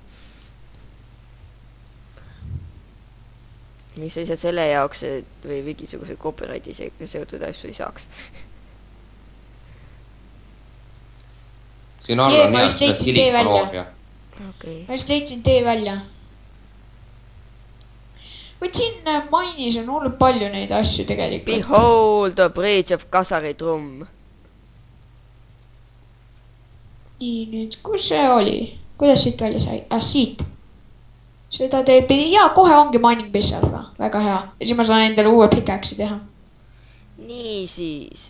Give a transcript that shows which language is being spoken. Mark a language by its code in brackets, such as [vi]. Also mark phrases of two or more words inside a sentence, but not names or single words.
[et] mis lihtsalt selle jaoks , et või mingisuguse copyrighti seotud asju ei saaks . siin all Jee, on ma vist leidsin tee välja. okei . ma just leidsin tee välja . kuid siin mainis on olnud palju neid asju tegelikult. [en] Behold the bridge of Kasari trumm. [et] nii, nüüd, kus see oli? Kuidas siit välja sai? Siit. Seda teeb, jaa, kohe ongi [en] mining base [et] alfa. Väga hea. Ja siis ma saan endale uue pickaxe'i teha. Niisiis.